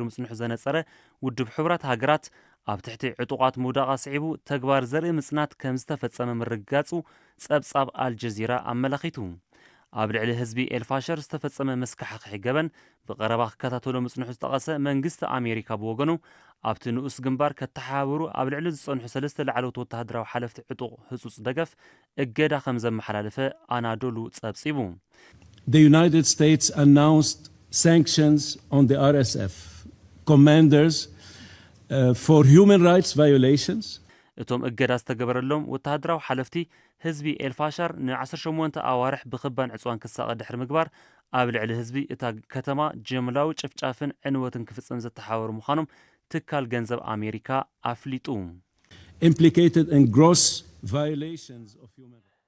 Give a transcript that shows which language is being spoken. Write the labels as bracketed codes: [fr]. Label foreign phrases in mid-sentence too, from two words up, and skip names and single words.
[ti] ምጽንሑ ዘነጸረ ውድብ ሕብራት ሃገራት ኣብ ትሕቲ ዕጡቓት ምውዳቓ ስዒቡ ተግባር ዘርኢ ምጽናት ከም ዝተፈጸመ ምርጋጹ ጸብጻብ አልጀዚራ ኣመላኺቱ ኣብ ልዕሊ ህዝቢ ኤልፋሸር ዝተፈጸመ መስካሕክሒ ገበን ብቐረባ ክከታተሎ ምጽንሑ ዝጠቐሰ መንግስቲ ኣሜሪካ ብወገኑ ኣብቲ ንኡስ ግንባር ከተሓባበሩ ኣብ ልዕሊ ዝጸንሑ 3 ላዕለዎት ወተሃደራዊ ሓለፍቲ ዕጡቕ ህጹጽ ደገፍ እገዳ ከም ዘመሓላለፈ ኣናዶሉ ጸብጺቡ [en] The United States announced sanctions on the RSF commanders for human rights violations. [ti] እቶም እገዳ ዝተገበረሎም ወተሃደራዊ ሓለፍቲ ህዝቢ ኤልፋሻር ን18 ኣዋርሕ ብኽባን ዕፅዋን ክሳቐ ድሕሪ ምግባር ኣብ ልዕሊ ህዝቢ እታ ከተማ ጅምላዊ ጭፍጫፍን ዕንወትን ክፍጽም ዘተሓባበሩ ምዃኖም ትካል ገንዘብ ኣሜሪካ ኣፍሊጡ [en] implicated in gross violations of human